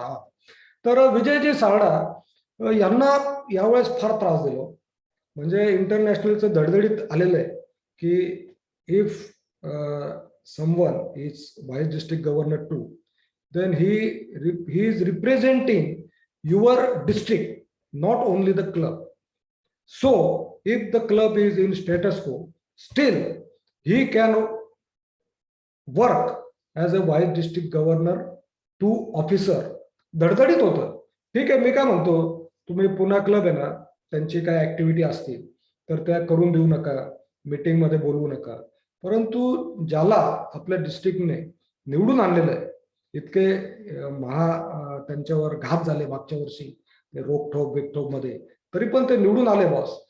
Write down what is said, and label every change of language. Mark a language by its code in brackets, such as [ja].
[mr] हा, तर विजयजी सारडा यांना यावेळेस फार त्रास दिला. म्हणजे इंटरनॅशनलचं धडधडीत आलेलं आहे की [en] If someone is vice district governor 2, then he is representing your district, not only the club. So if the club is in status quo, still he can work as a vice district governor to officer. [mr] धडधडीत होतं. ठीक आहे, मी काय म्हणतो, तुम्ही पुन्हा club आहे ना, त्यांची काय ऍक्टिव्हिटी असतील तर त्या करून देऊ नका, मीटिंग मध्ये बोलवू नका. परंतु ज्याला आपल्या डिस्ट्रिक्टने निवडून आणलेलं आहे, इतके त्यांच्यावर घात झाले मागच्या वर्षी रोकठोक बिकठोक मध्ये, तरी पण ते निवडून आले बॉस.